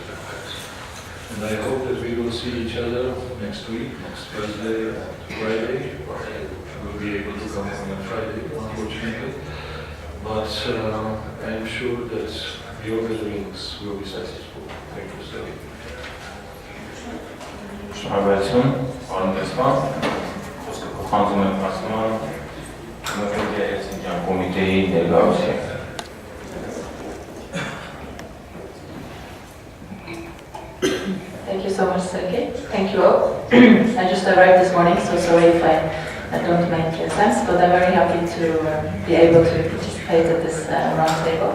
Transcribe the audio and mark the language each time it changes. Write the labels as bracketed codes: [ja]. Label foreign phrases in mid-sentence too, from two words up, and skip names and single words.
[en] And I hope that we will see each other next week, next Thursday and Friday. We'll be able to come on Friday, unfortunately. But I'm sure that your gatherings will be successful. Thank you so much. [hy] Շնորհակալություն, պարոն Տեսման, խոսքը փոխանցում եմ ասման Հելսինկյան կոմիտեի ներկայացուցիչ։ [en] Thank you so much, Sergey. Thank you all. I just arrived this morning, so sorry if I don't make sense, but I'm very happy to be able to participate at this roundtable.